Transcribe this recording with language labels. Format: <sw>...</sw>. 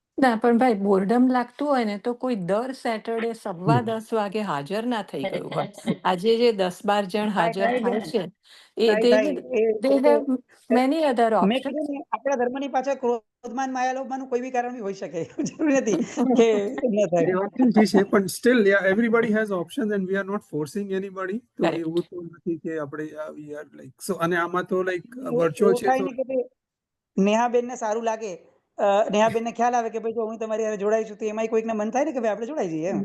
<gu>ના પણ ભાઈ, બોર્ડમ લાગતું હોય ને તો કોઈ દર સેટરડે 10:15 વાગે હાજર ના થઈ ગયું હોય. આજે જે 10-12 જણ હાજર થાય છે એ</gu> <en>they have many other</en> <gu>મેં</gu> <en>options.</en> <gu>કીધું ને, આપણા ધર્મની પાછળ ક્રોધમાન માયાલોભમાંનું કોઈ બી કારણ બી હોઈ શકે, જરૂરી નથી કે ન થાય. એ વાત પણ ઠીક છે, પણ</gu> <en>still, yeah, everybody has options and we are not forcing anybody.</en> <gu>તો</gu> <en>Correct.</en> <gu>એવું તો નથી કે આપણે</gu> <en>we are like, so</en> <gu>અને આમાં તો</gu> <en>like virtual</en> <gu>છે તો નેહાબેનને સારું લાગે, નેહાબેનને ખ્યાલ આવે કે ભાઈ જો હું તમારી હારે જોડાઈ છું, તો એમાંય કોઈકને મન થાય ને કે ભાઈ આપણે જોડાઈ જઈએ એમ.</gu>